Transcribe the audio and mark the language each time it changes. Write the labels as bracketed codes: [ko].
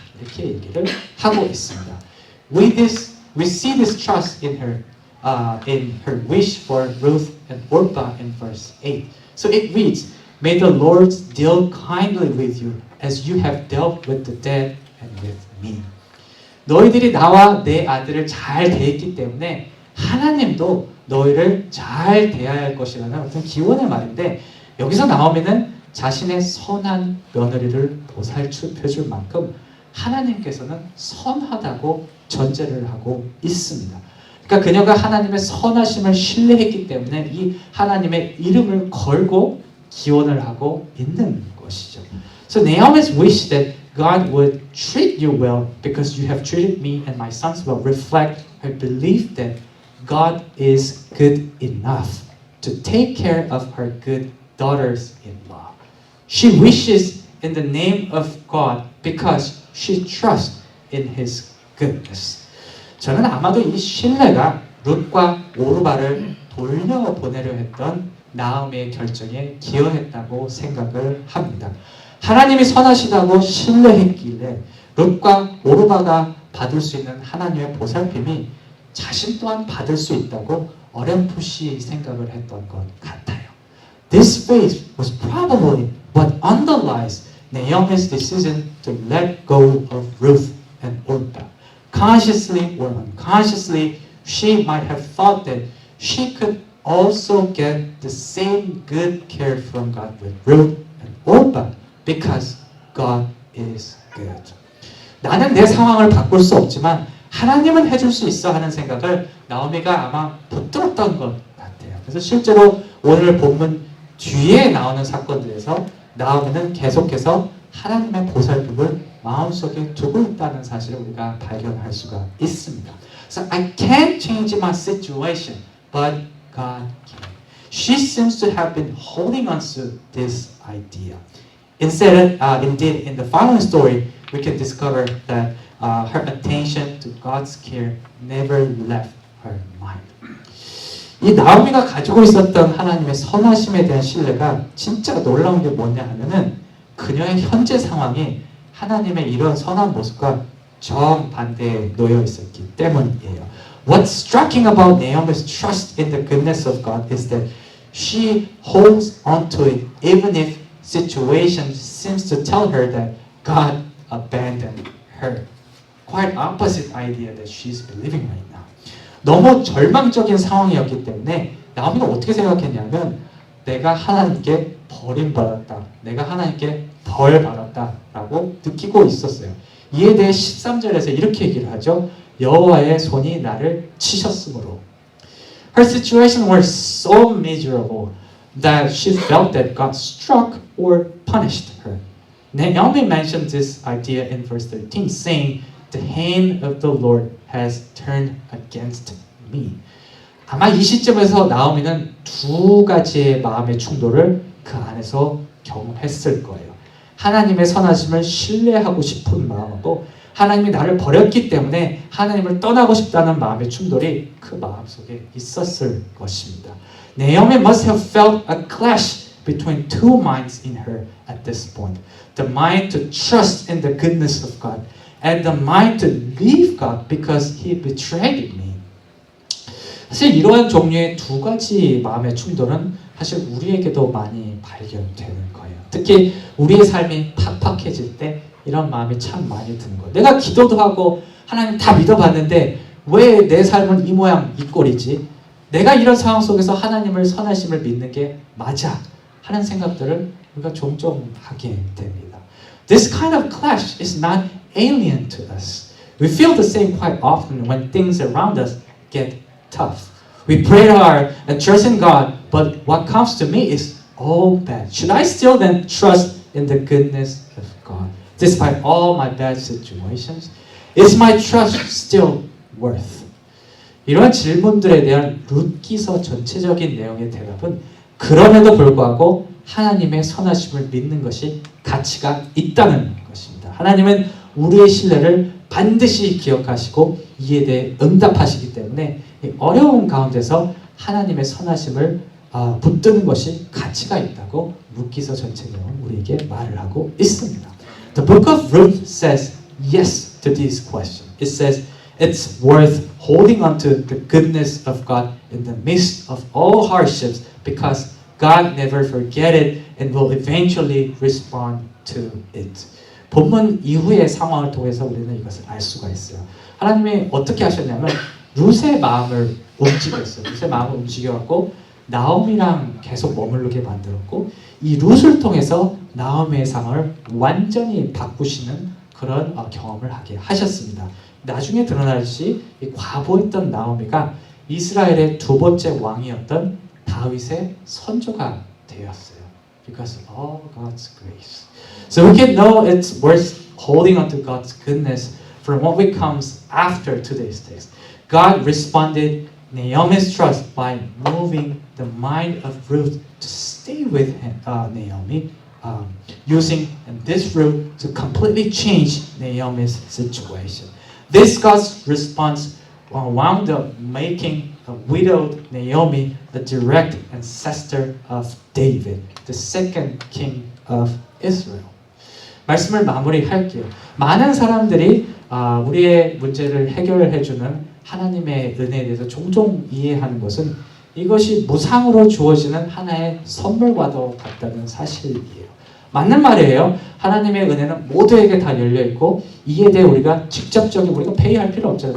[ko] 이렇게 얘기를 하고 있습니다. [en] We see this trust in her wish for Ruth and Orpah in verse 8. So it reads, May the Lord deal kindly with you as you have dealt with the dead and with me. [ko] 너희들이 나와 내 아들을 잘 대했기 때문에 하나님도 너희를 잘 대할 것이라는 어떤 기원의 말인데 여기서 나오면은 자신의 선한 며느리를 보살펴줄 만큼 하나님께서는 선하다고 전제를 하고 있습니다. 그러니까 그녀가 하나님의 선하심을 신뢰했기 때문에 이 하나님의 이름을 걸고 기원을 하고 있는 것이죠. [en] So Naomi's wish that God would treat you well because you have treated me and my sons well reflect her belief that God is good enough to take care of her good daughters-in-law. She wishes in the name of God because she trusts in His goodness. [ko] 저는 아마도 이 신뢰가 룻과 오르바를 돌려보내려 했던 나오미의 결정에 기여했다고 생각을 합니다. 하나님이 선하시다고 신뢰했길래 룻과 오르바가 받을 수 있는 하나님의 보살핌이 자신 또한 받을 수 있다고 어렴풋이 생각을 했던 것 같아요. [en] This faith was probably what underlies Naomi's decision to let go of Ruth and Orpah. Consciously or unconsciously, she might have thought that she could also get the same good care from God with Ruth and Orpah because God is good. [ko] 나는 내 상황을 바꿀 수 없지만 하나님은 해줄 수 있어 하는 생각을 나오미가 아마 붙들었던 것 같아요. 그래서 실제로 오늘 본문 뒤에 나오는 사건들에서 나오미는 계속해서 하나님의 보살핌을 마음속에 두고 있다는 사실을 우리가 발견할 수가 있습니다. [en] So I can't change my situation, but God can. she seems to have been holding on to this idea. Indeed, in the following story, we can discover that her attention to God's care never left her mind. [ko] 이 나오미가 가지고 있었던 하나님의 선하심에 대한 신뢰가 진짜 놀라운 게 뭐냐 하면은 그녀의 현재 상황이 하나님의 이런 선한 모습과 정반대에 놓여 있었기 때문이에요. [en] What's striking about Naomi's trust in the goodness of God is that she holds on to it even if situation seems to tell her that God abandoned her. Quite opposite idea that she's believing right now. [ko] 너무 절망적인 상황이었기 때문에 나오미가 어떻게 생각했냐면 내가 하나님께 버림받았다. 내가 하나님께 벌받았다라고 느끼고 있었어요. 이에 대해 13절에서 이렇게 얘기를 하죠. 여호와의 손이 나를 치셨으므로. [en] Her situation was so miserable that she felt that God struck or punished her. Naomi mentioned this idea in verse 13, saying, "The hand of the Lord has turned against me." [ko] 아마 이 시점에서 나오미는 두 가지의 마음의 충돌을 그 안에서 경험했을 거예요. 하나님의 선하심을 신뢰하고 싶은 마음하고 하나님이 나를 버렸기 때문에 하나님을 떠나고 싶다는 마음의 충돌이 그 마음속에 있었을 것입니다. [en] Naomi must have felt a clash between two minds in her at this point. The mind to trust in the goodness of God and the mind to leave God because He betrayed me. [ko] 사실 이러한 종류의 두 가지 마음의 충돌은 사실 우리에게도 많이 발견되는 거예요. 특히 우리의 삶이 팍팍해질 때 이런 마음이 참 많이 드는 거예요. 내가 기도도 하고 하나님 다 믿어봤는데 왜 내 삶은 이 모양 이 꼴이지? 내가 이런 상황 속에서 하나님을 선하심을 믿는 게 맞아 하는 생각들을 우리가 종종 하게 됩니다. [en] This kind of clash is not alien to us. We feel the same quite often when things around us get tough. We pray hard and trust in God, but what comes to me is all bad. Should I still then trust in the goodness of God? Despite all my bad situations, is my trust still worth? [ko] 이런 질문들에 대한 룻기서 전체적인 내용의 대답은 그럼에도 불구하고 하나님의 선하심을 믿는 것이 가치가 있다는 것입니다. 하나님은 우리의 신뢰를 반드시 기억하시고 이에 대해 응답하시기 때문에 어려운 가운데서 하나님의 선하심을 붙드는 것이 가치가 있다고 룻기서 전체 내용은 우리에게 말을 하고 있습니다. [en] The book of Ruth says yes to these questions. It says it's worth holding on to the goodness of God in the midst of all hardships because God never forget it and will eventually respond to it. [ko] 본문 이후의 상황을 통해서 우리는 이것을 알 수가 있어요. 하나님이 어떻게 하셨냐면 룻의 마음을 움직였어요. 룻의 마음을 움직여갖고 나오미랑 계속 머무르게 만들었고 이 룻을 통해서 나오미의 상황을 완전히 바꾸시는 그런 경험을 하게 하셨습니다. 나중에 드러날시 이 과부했던 나오미가 이스라엘의 두 번째 왕이었던 다윗의 선조가 되었어요. [en] Because of all God's grace. So we can know it's worth holding on to God's goodness from what comes after today's text. God responded Naomi's trust by moving the mind of Ruth to stay with Naomi, using this route to completely change Naomi's situation. This God's response wound up making a widowed Naomi a direct ancestor of David, the second king of Israel. [ko] 말씀을 마무리할게요. 많은 사람들이 우리의 문제를 해결해주는 하나님의 은혜에 대해서 종종 이해하는 것은 이것이 무상으로 주어지는 하나의 선물과도 같다는 사실이에요. 맞는 말이에요. 하나님의 은혜는 모두에게 다 열려있고 이에 대해 우리가 우리가 페이할 필요 없잖아요.